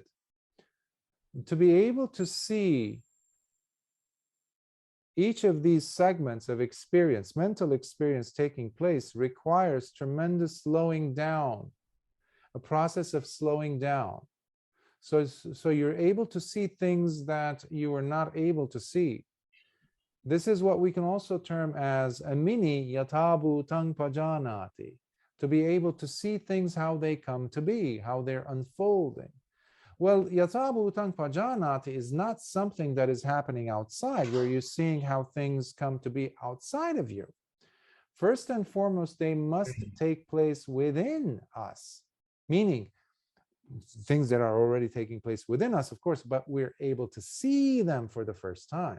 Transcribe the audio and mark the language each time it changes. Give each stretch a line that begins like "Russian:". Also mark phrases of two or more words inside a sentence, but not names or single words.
English: To be able to see each of these segments of experience, mental experience taking place, requires tremendous slowing down, a process of slowing down. So you're able to see things that you are not able to see. This is what we can also term as a mini
Pali: yatabhutang pajanati,
English: to be able to see things how they come to be, how they're unfolding. Well,
Pali: yatabhutang pajanati
English: is not something that is happening outside, where you're seeing how things come to be outside of you. First and foremost, they must take place within us, meaning things that are already taking place within us, of course, but we're able to see them for the first time.